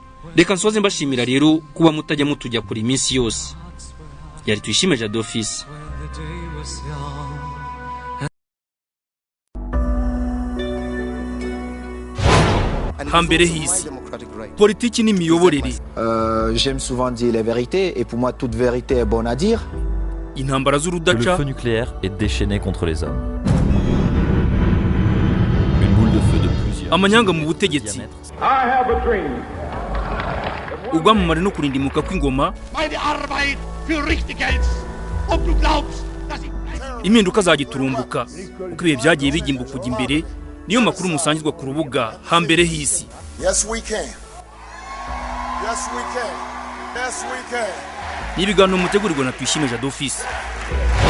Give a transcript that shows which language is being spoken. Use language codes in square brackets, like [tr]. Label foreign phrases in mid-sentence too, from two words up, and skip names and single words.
[rw] Reka nsoze mbashimira rero kuba mutajya mutujya kuri iminsi yose. Yari Tuyishime Jado Office. Hambere hisi politiki n'imiyoborere. [fr] J'aime souvent dire les vérités et pour moi toute vérité est bonne à dire. [rw] Intambara z'urudaca. [fr] Le feu nucléaire est déchaîné contre les hommes. Une boule de feu de plusieurs. [rw] Amanyanga mu butegetsi. Ubwamamare no kurindimuka kw'ingoma. [de] Meine Arbeit für richtig hältst und du glaubst, dass ich... [rw] Impinduka zagiturumbuka uko ibihe byagiye bigimba kujya imbere, niyo makuru musangizwa ku rubuga Hambere hisi. [en] Yes, we can. Yes, we can. Yes, we can. [rw] Ni ibiganiro mutegurirwa na Tuyishime Jado Office.